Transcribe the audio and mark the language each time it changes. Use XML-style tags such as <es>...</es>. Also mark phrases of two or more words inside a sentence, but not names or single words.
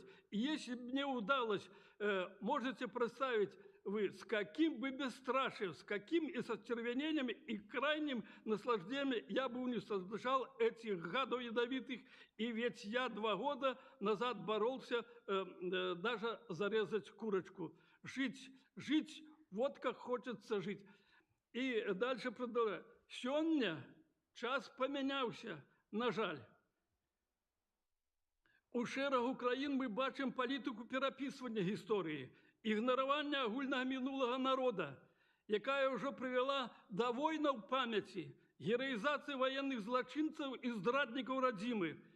<ru>И если бы мне удалось, можете представить вы, с каким бы бесстрашием, с каким и с остервенением и крайним наслаждением я бы уничтожал этих гадов ядовитых. И ведь я 2 года назад боролся даже зарезать курочку. Жить, жить, вот как хочется жить. И дальше продолжаю. Сегодня час поменялся,</ru> <be>на жаль. У шэрагу краін мы бачым палітыку перапісвання гісторыі, ігнаравання агульнага мінулага народа, якая ўжо прывяла да войнаў памяці, гераізацыі ваенных злачынцаў і здраднікаў радзімы.</be>